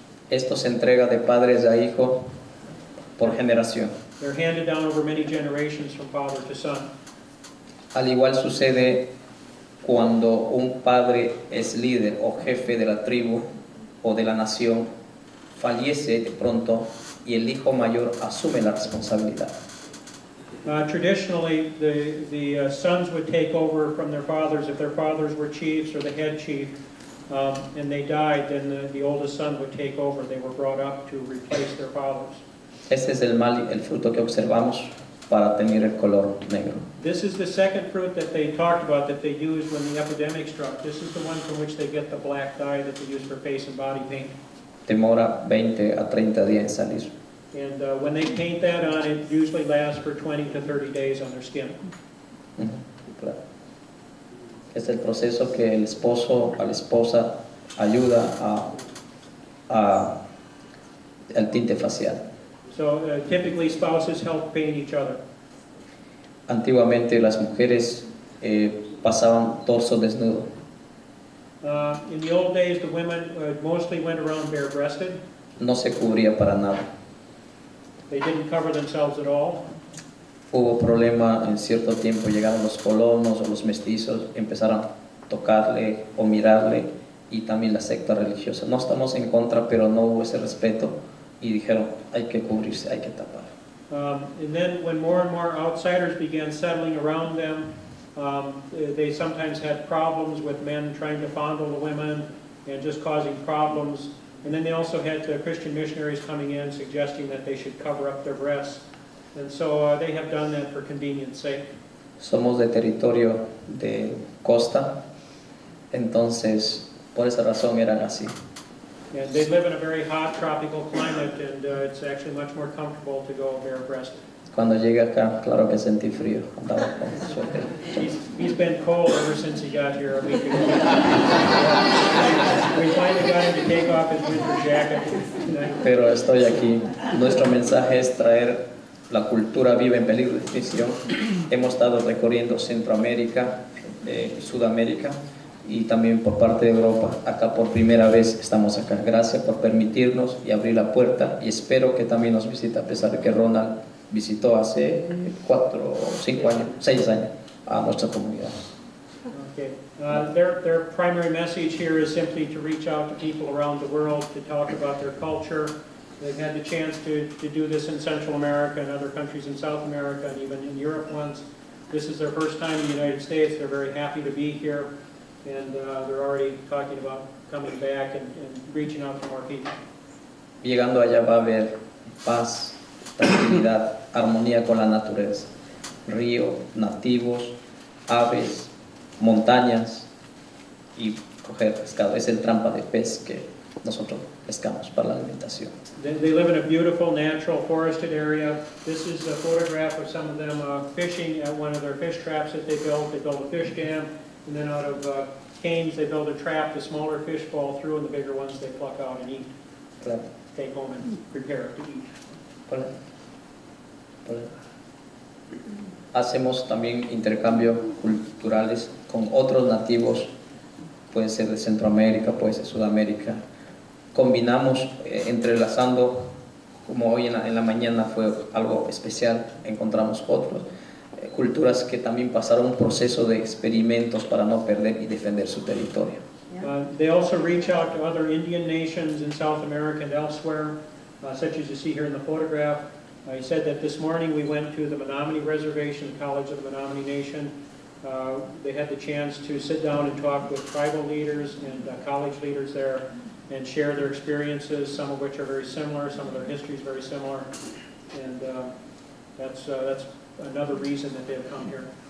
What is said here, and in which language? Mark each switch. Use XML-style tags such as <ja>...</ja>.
<es>Esto se entrega de padres a hijos por generación.</es> <en>They're handed down over many generations from father to son.</en> <es>Al igual sucede cuando un padre es líder o jefe de la tribu o de la nación, fallece de pronto y el hijo mayor asume la responsabilidad.</es> <en>Traditionally, the sons would take over from their fathers. If their fathers were chiefs or the head chief, and they died, then the oldest son would take over. They were brought up to replace their fathers.</en> <es>Este es el mal, el fruto que observamos para tener el color negro.</es> <en>This is the second fruit that they talked about that they used when the epidemic struck. This is the one from which they get the black dye that they use for face and body paint.</en> <es>Demora 20 a 30 días en salir.</es> <en>And when they paint that on, it usually lasts for 20 to 30 days on their skin.</en> <es>Claro. Es el proceso que el esposo a la esposa ayuda al tinte facial.</es> <en>So typically spouses help paint each other.</en> <es>Antiguamente las mujeres pasaban torso desnudo.</es> <en>In the old days, the women mostly went around bare-breasted.</en> <es>No se cubría para nada.</es> <en>They didn't cover themselves at all.</en> <es>Hubo problema en cierto tiempo, llegaron los colonos o los mestizos, empezaron a tocarle o mirarle, y también la secta religiosa. No estamos en contra, pero no hubo ese respeto y dijeron hay que cubrirse, hay que tapar.</es> <en>And then when more and more outsiders began settling around them, they sometimes had problems with men trying to fondle the women and just causing problems. And then they also had Christian missionaries coming in suggesting that they should cover up their breasts. And so they have done that for convenience sake.</en> <es>Somos de territorio de costa, entonces por esa razón eran así.</es> <en>And they live in a very hot tropical climate, and it's actually much more comfortable to go bare-breasted.</en> <es>Cuando llegué acá, claro que sentí frío, andaba con suéter.</es> <en>He's been cold ever since he got here a week ago. We finally got him to take off his winter jacket.</en> <es>Pero estoy aquí. Nuestro mensaje es traer la cultura viva en peligro de extinción. Hemos estado recorriendo Centroamérica, Sudamérica y también por parte de Europa. Acá por primera vez estamos acá. Gracias por permitirnos y abrir la puerta, y espero que también nos visite, a pesar de que Ronald visitó hace 4 o 5 años, 6 años a nuestra comunidad.</es> <en>Okay. Their primary message here is simply to reach out to people around the world to talk about their culture. They've had the chance to do this in Central America and other countries in South America and even in Europe once. This is their first time in the United States. They're very happy to be here, and they're already talking about coming back and reaching out to more people.</en> <es>Llegando allá va a haber paz, tranquilidad, armonía con la naturaleza. Río, nativos, aves, montañas y coger pescado. Es el trampa de pez que nosotros pescamos para la alimentación.</es> <en>They live in a beautiful, natural, forested area. This is a photograph of some of them fishing at one of their fish traps that they built. They built a fish dam, and then out of canes they build a trap. The smaller fish fall through, and the bigger ones they pluck out and eat.</en> <es>Claro.</es> <en>Take home and prepare to eat.</en> <es>Hacemos también intercambios culturales con otros nativos, puede ser de Centroamérica, puede ser Sudamérica. Combinamos, entrelazando, como hoy en la mañana fue algo especial, encontramos otras culturas que también pasaron un proceso de experimentos para no perder y defender su territorio.</es> <en>They also reach out to other Indian nations in South America and elsewhere, such as you see here in the photograph. He said that this morning we went to the Menominee Reservation, College of the Menominee Nation. They had the chance to sit down and talk with tribal leaders and college leaders there and share their experiences, some of which are very similar, some of their history is very similar, and that's another reason that they have come here.</en>